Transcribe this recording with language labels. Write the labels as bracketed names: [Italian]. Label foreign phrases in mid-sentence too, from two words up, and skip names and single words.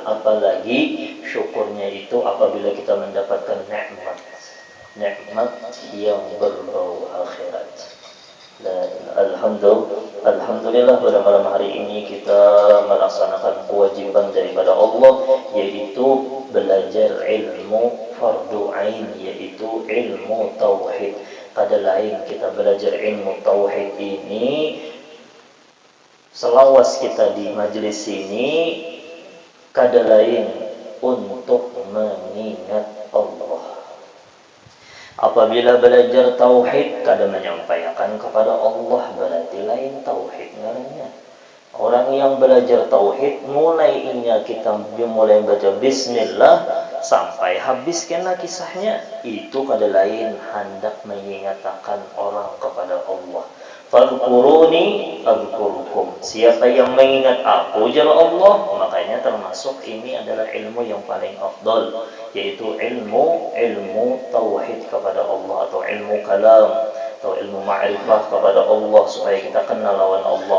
[Indonesian] Apalagi syukurnya itu apabila kita mendapatkan nikmat yang berbau akhirat. Alhamdulillah, pada malam hari ini kita melaksanakan kewajiban daripada Allah, yaitu belajar ilmu fardu ain, yaitu ilmu tauhid. [Banjar] Kada lain kita belajar ilmu tauhid ini, selawas kita di majelis ini, kada lain untuk mengingat Allah. Apabila belajar tauhid kada menyampaikan kepada Allah, berarti lain tauhid ngarannya. Orang yang belajar tauhid, mulainya kita mulai baca bismillah sampai habis kena kisahnya, itu kada lain hendak mengingatkan orang kepada Allah. [Arabic] Fadhkuruni adhkurukum. [Indonesian] Siapa yang mengingat aku [Arabic] jalla Allah, [Indonesian] makanya termasuk ini adalah ilmu yang paling afdal, yaitu ilmu tauhid kepada Allah, atau ilmu kalam, atau ilmu ma'rifah kepada Allah, supaya kita kenal lawan Allah.